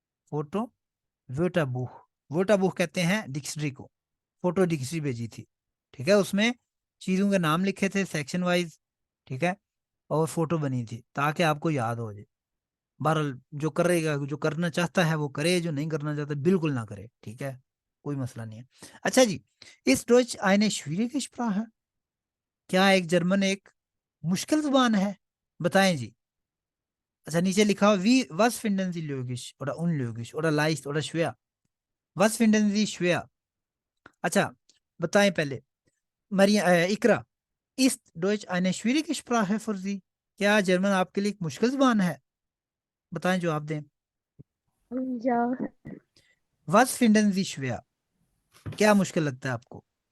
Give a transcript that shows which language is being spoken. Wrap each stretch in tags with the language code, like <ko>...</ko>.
<hi>Photo वोटा book, वोटा book कहते हैं dictionary को. फोटो डिक्शनरी भेजी थी. ठीक है. उसमें चीजों के नाम लिखे थे सेक्शन वाइज. ठीक है. और फोटो बनी थी ताकि आपको याद हो जाए. बहरहाल जो करेगा, जो करना चाहता है वो करे, जो नहीं करना चाहता बिल्कुल ना करे. ठीक है. कोई मसला नहीं है. अच्छा जी.</hi> <de>इस डॉच eine schwierige Sprache?</de> <hi>क्या एक जर्मन एक मुश्किल जुबान है? बताएं जी. अच्छा नीचे लिखा हो</hi> <de>wie was finden Sie logisch oder unlogisch oder leicht oder schwer? Was finden Sie schwer?</de> <hi>अच्छा बताएं पहले.</hi> <de>मरिया इकरा, ist Deutsch eine schwierige Sprache für Sie?</de> <hi>क्या जर्मन आपके लिए एक मुश्किल जुबान है? बताएं, जवाब दें.</hi> <de>Ja, Was finden Sie schwer?</de> <hi>क्या मुश्किल लगता है आपको?</hi>